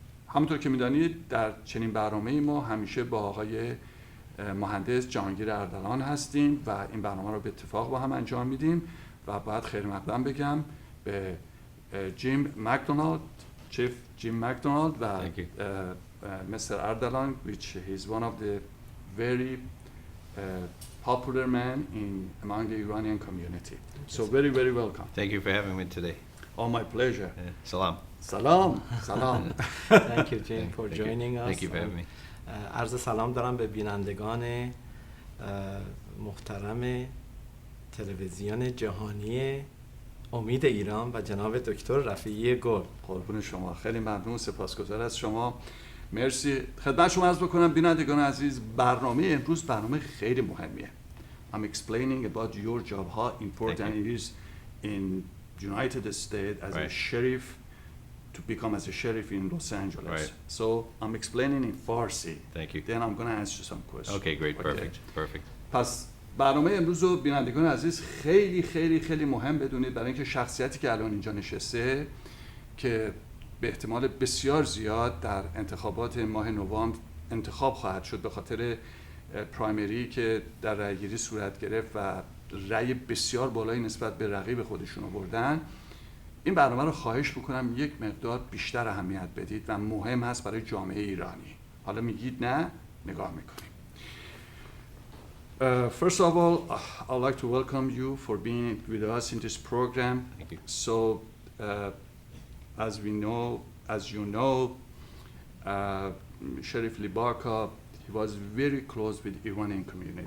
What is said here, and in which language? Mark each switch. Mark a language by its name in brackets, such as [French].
[Persian] همونطور که می‌دانید در چنین برنامه‌ای ما همیشه با آقای مهندس جهانگیر اردلان هستیم و این برنامه رو به اتفاق با هم انجام میدیم و باید خیر مقدم بگم به جیم مکدونالد، چیف جیم مکدونالد و مستر اردلان [English] which is one of the very popular man among the Iranian community. So very, very welcome. Thank you for having me today. Oh, my pleasure. [Persian] Salam. Salam. [English] Thank you, Jim, for joining us. Thank you for having me. [Persian] عرض سلام دارم به بینندگان محترم تلویزیون جهانی امید ایران و جناب دکتر رفیعی گل. قربون شما، خیلی ممنون، سپاسگزار از شما. مرسی. خدمت شما عرض بکنم بینندگان عزیز، برنامه امروز برنامه خیلی مهمیه. [English] I'm explaining about your job, how important it is in United States as a sheriff to become as a sheriff in Los Angeles. Right. So I'm explaining in Farsi. Thank you. Then I'm going to answer some questions. Okay, great, perfect. [Persian] پس برنامه امروز رو بینندگان عزیز خیلی خیلی خیلی مهم بدونید، برای اینکه شخصیتی که الان اینجا نشسته که به احتمال بسیار زیاد در انتخابات ماه نوامبر انتخاب خواهد شد به خاطر پرایمری که در رأیگیری صورت گرفت و رأی بسیار بالایی نسبت به رقیب خودشون آوردن، این برنامه رو خواهش بکنم یک مقدار بیشتر اهمیت بدید و مهم هست برای جامعه ایرانی. حالا میگید نه، نگاه میکنیم. [English] First of all, I'd like to welcome you for being with us in this program. Thank you. So, as you know, Sheriff Libaka, he was very close with Iranian community